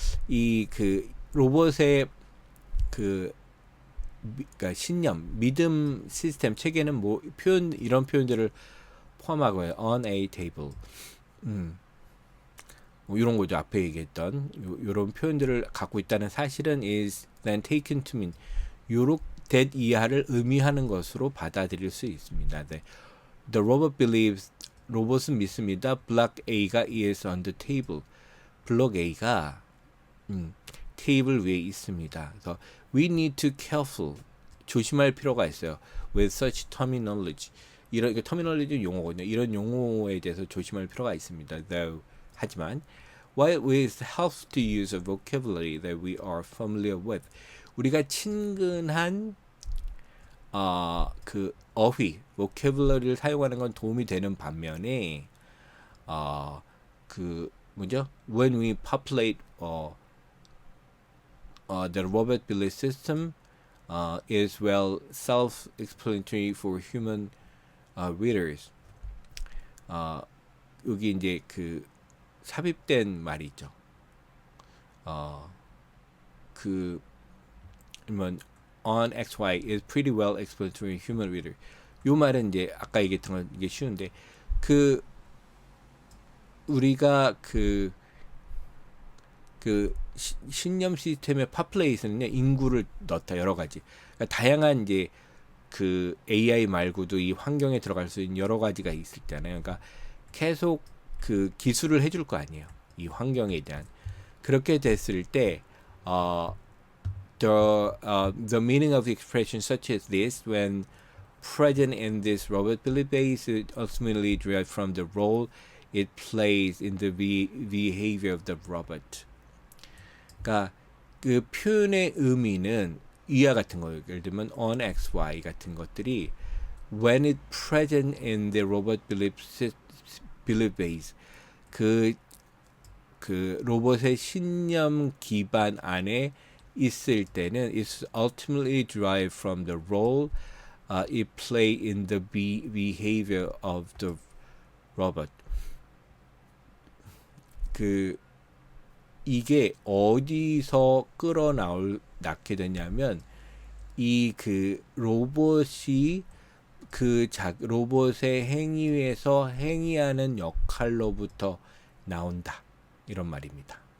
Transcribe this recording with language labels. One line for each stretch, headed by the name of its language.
Korean: 이 그 로봇의 그 그러니까 신념, 믿음 시스템 체계는 뭐 표현 이런 표현들을 포함하고요.
English: On a table.
Korean: 뭐 이런 거죠. 앞에 얘기했던 이런 표현들을 갖고 있다는 사실은
English: is then taken to mean
Korean: 요렇 that 이하를 의미하는 것으로 받아들일 수 있습니다. 네.
English: The robot believes
Korean: 로봇은 믿습니다.
English: Block A가 is on the table.
Korean: 블록 A가 테이블 위에 있습니다. 그래서
English: we need to careful
Korean: 조심할 필요가 있어요.
English: With such terminology
Korean: 이런 terminology 용어거든요. 이런 용어에 대해서 조심할 필요가 있습니다. Though 하지만
English: while it helps to use a vocabulary that we are familiar with
Korean: 우리가 친근한 그 어휘 vocabulary를 사용하는 건 도움이 되는 반면에 그 뭐죠?
English: When we populate the robot belief system is well self-explanatory for human readers.
Korean: 여기 이제 그 삽입된 말이 있죠.
English: 그 on XY is pretty well explanatory human reader.
Korean: 요 말은 이제 아까 얘기했던 건 이게 쉬운데 그 우리가 그 신념 시스템의 population은요 인구를 넣다 여러 가지 그러니까 다양한 이제 그 AI 말고도 이 환경에 들어갈 수 있는 여러 가지가 있을 때잖아요. 그러니까 계속 그 기술을 해줄 거 아니에요. 이 환경에 대한 그렇게 됐을 때
English: the meaning of the expression such as this when present in this robot belief base is ultimately derived from the role it plays in the behavior of the robot.
Korean: 그러니까 그 표현의 의미는 이와 같은 거예요. 예를 들면
English: on x, y
Korean: 같은 것들이
English: when it present in the robot belief base
Korean: 그 로봇의 신념 기반 안에 있을 때는
English: it's ultimately derived from the role it play in the behavior of the robot.
Korean: 그 이게 어디서 끌어나게 되냐면 이 그 로봇이 로봇의 행위에서 행위하는 역할로부터 나온다 이런 말입니다.